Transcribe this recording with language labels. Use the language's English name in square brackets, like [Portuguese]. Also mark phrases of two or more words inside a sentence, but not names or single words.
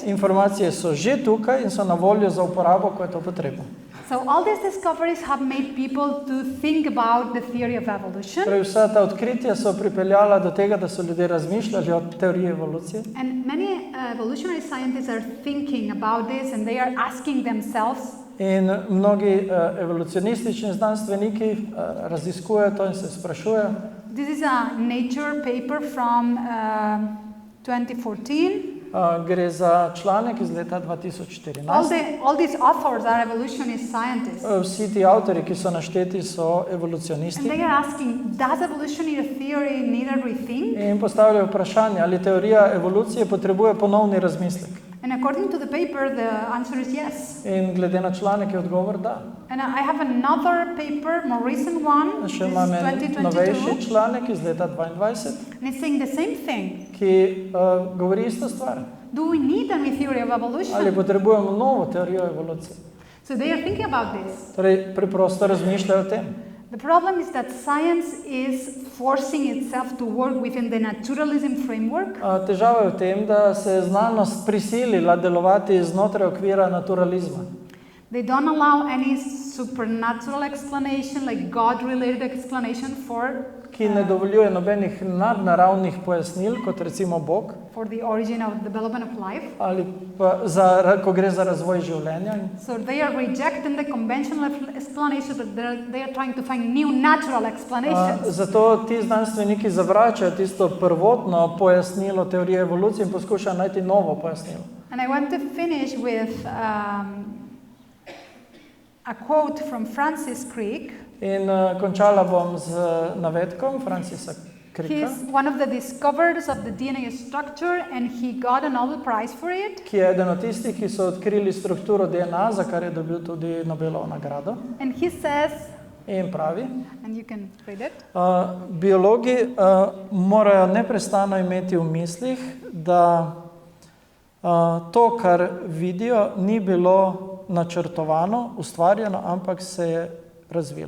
[Slovenian] Informacije so že tukaj in so na voljo za uporabo, ko je to potrebno. [English] So all these discoveries have made people to think about the theory of evolution. [Slovenian] Torej, vsa ta odkritja so pripeljala do tega, da so ljudje razmišljali o teoriji evolucije. [English] And many evolutionary scientists are thinking about this and they are asking themselves, [Slovenian] In mnogi evolucionistični znanstveniki raziskujejo to in se sprašujejo. [English] this is a Nature paper from 2014. [Slovenian] Gre za članek iz leta 2014. [English] All these authors are evolutionist scientists. [Slovenian] Vsi ti avtori, ki so našteti, so [English] And [Slovenian] evolucionisti [English] they are asking, does evolutionary theory need a rethink? [Slovenian] in postavljajo vprašanje, ali teorija evolucije potrebuje ponovni razmislek. [English] And according to the paper, the answer is yes. [Slovenian] In glede na članek je odgovor da. [English] And I have another paper, more recent one, this [Slovenian] Še [English] is [Slovenian] imam en 2022, novejši članek iz leta 2022, [English] and it's saying the same thing. [Slovenian] ki govori isto stvar. [English] Do we need a new theory of [Slovenian] Ali [English] evolution? [Slovenian] potrebujemo novo teorijo evolucije? [English] So they are thinking about this. [Slovenian] Torej, preprosto razmišljajo o tem. [English] The problem is that science is forcing itself to work within the naturalism framework, [Slovenian] Težava je v tem, da se je znanost prisilila delovati znotraj okvira naturalizma. [English] they don't allow any supernatural explanation, like God-related explanation [Slovenian] Ki ne dovoljuje nobenih nadnaravnih pojasnil, kot recimo Bog, [English] for the origin of development of life. [Slovenian] ali pa ko gre za razvoj življenja. [English] So they are rejecting the conventional explanation, but they are trying to find new natural explanations. [Slovenian] Zato ti znanstveniki zavračajo tisto prvotno pojasnilo teorije evolucije in poskušajo najti novo pojasnilo. [English] And I want to finish with a quote from Francis Crick. [Slovenian] In končala bom z navedkom Francisa Cricka, [English] He's one of the discoverers of the DNA structure and he got a Nobel Prize for it. [Slovenian] ki je eden od tistih, ki so odkrili strukturo DNA, za kar je dobil tudi Nobelovo nagrado. [English] And he says, [Slovenian] In pravi, [English] and you can read it, [Slovenian] biologi morajo neprestano imeti v mislih, da to, kar vidijo, ni bilo načrtovano, ustvarjeno, ampak se je razvilo.